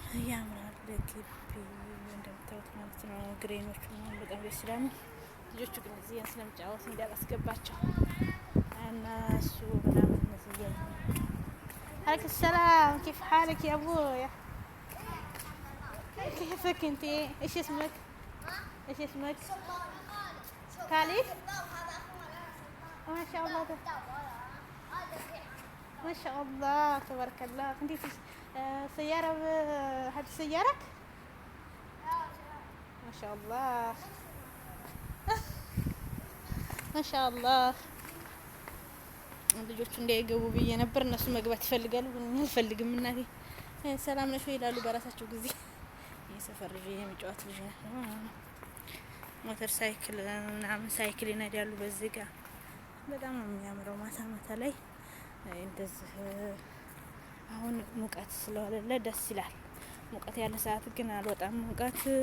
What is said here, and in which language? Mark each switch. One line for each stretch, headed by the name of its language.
Amharic: ያምራል ግቢ እንደምታዩት ማለት ነው። ግሬኖቹ በጣም ደስ ይላሉ። ልጆቹ ግን እዚህ ስለምጫወት እንዳላስገባቸው እና እሱ ምናምን እነዚህ
Arabic: عليك السلام كيف حالك يا ابويا؟ كيفك انت؟ ايش اسمك؟ ايش اسمك؟ خالد؟ ما شاء الله ما شاء الله تبارك الله. انت سيارة هذه سيارتك؟ ما شاء الله ما شاء الله.
Amharic: ልጆቹ እንዳይገቡ ብዬ ነበር። እነሱ መግባት ይፈልጋሉ ግን እኔ አልፈልግም። እናቴ ሰላም ነሽ ወይ ይላሉ በራሳቸው ጊዜ። የሰፈር ልጅ የሚጫወት ልጅ ነው። ሞተር ሳይክል ምናምን ሳይክል ይነዳሉ በዚህ ጋር በጣም ነው የሚያምረው። ማታ ማታ ላይ እንደዚህ አሁን ሙቀት ስለሆነ ደስ ይላል። ሙቀት ያለ ሰዓት ግን አልወጣም። ሙቀት